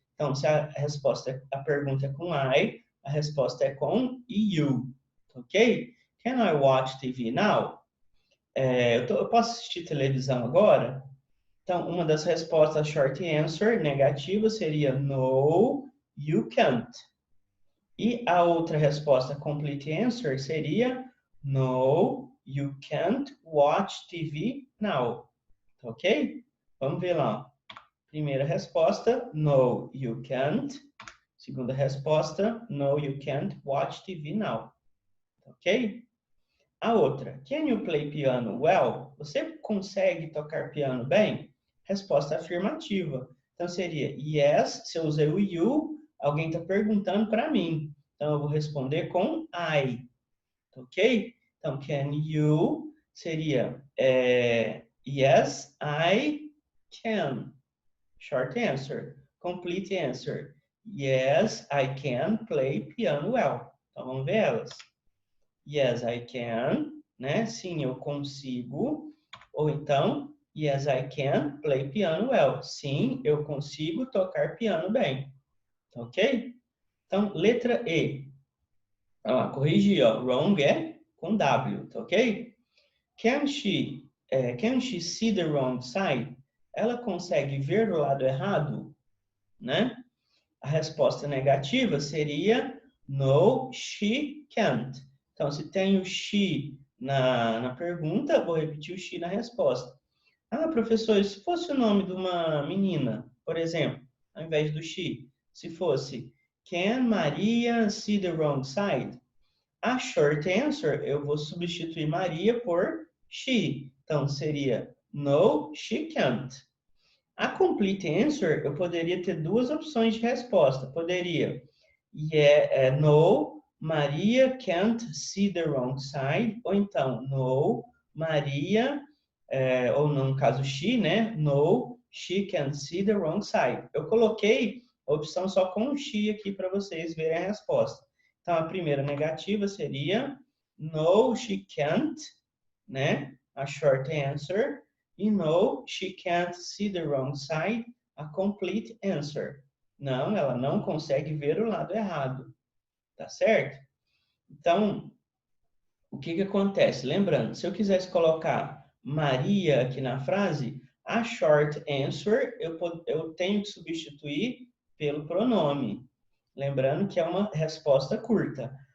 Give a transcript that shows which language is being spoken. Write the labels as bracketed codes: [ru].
[pt] Então, se a pergunta é com I, a resposta é com you, ok? [en] Can I watch TV now? [pt] Eu posso assistir televisão agora? Então, uma das respostas short answer negativa seria [en] no, you can't. [pt] E a outra resposta complete answer seria [en] no, you can't watch TV now. [pt] Ok? Vamos ver lá. Primeira resposta, [en] no, you can't. [pt] Segunda resposta, [en] no, you can't watch TV now. Ok? A outra, can you play piano well? [pt] Você consegue tocar piano bem? Resposta afirmativa. Então seria yes, se eu usei o you, alguém está perguntando para mim. Então eu vou responder com I. [en] Ok? [pt] Então [en] can you seria yes, I can. Short answer. Complete answer. Yes, I can play piano well. [pt] Então vamos ver elas. [en] Yes, I can, [pt] né? Sim, eu consigo. [en] Ou então, yes, I can play piano well. [pt] Sim, eu consigo tocar piano bem. Ok? Então, letra E. Corrigi, ó. Wrong é com W, tá ok? [en] Can she see the wrong side? [pt] Ela consegue ver o lado errado? Né? A resposta negativa seria [en] no, she can't. [pt] Então, se tem o she na pergunta, vou repetir o she na resposta. Professor, e se fosse o nome de uma menina, por exemplo, ao invés do she, se fosse [en] Can Maria see the wrong side? [pt] A short answer, eu vou substituir Maria por she. Então, seria [en] No, she can't. [pt] A complete answer, eu poderia ter duas opções de resposta. Poderia [en] no, Maria can't see the wrong side. [pt] Ou então, no, Maria, ou no caso she, né? [en] No, she can't see the wrong side. [pt] Eu coloquei a opção só com o she aqui para vocês verem a resposta. Então, a primeira negativa seria [en] no, she can't, [pt] né? [en] A short answer. E no, she can't see the wrong side. A complete answer. [pt] Não, ela não consegue ver o lado errado. Tá certo? Então, o que acontece? Lembrando, se eu quisesse colocar Maria aqui na frase, a short answer eu tenho que substituir pelo pronome. Lembrando que é uma resposta curta.